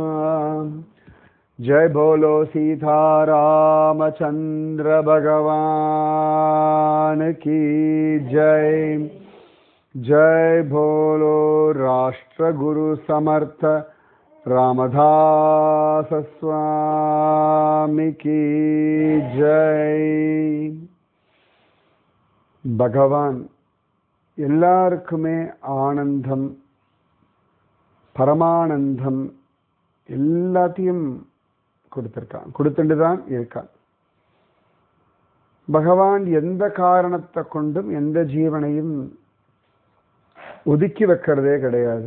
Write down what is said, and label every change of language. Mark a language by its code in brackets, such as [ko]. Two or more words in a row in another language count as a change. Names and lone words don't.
[hi] जय बोलो सीता रामचंद्र भगवान की जय। जय बोलो राष्ट्र गुरु समर्थ रामदास स्वामी की जय। [ta] भगवान எல்லாருக்குமே ஆனந்தம் பரமானந்தம் எல்லாத்தையும் கொடுத்திருக்கான், கொடுத்துட்டு தான் இருக்கான். பகவான் எந்த காரணத்தை கொண்டும் எந்த ஜீவனையும் ஒதுக்கி வைக்கிறதே கிடையாது.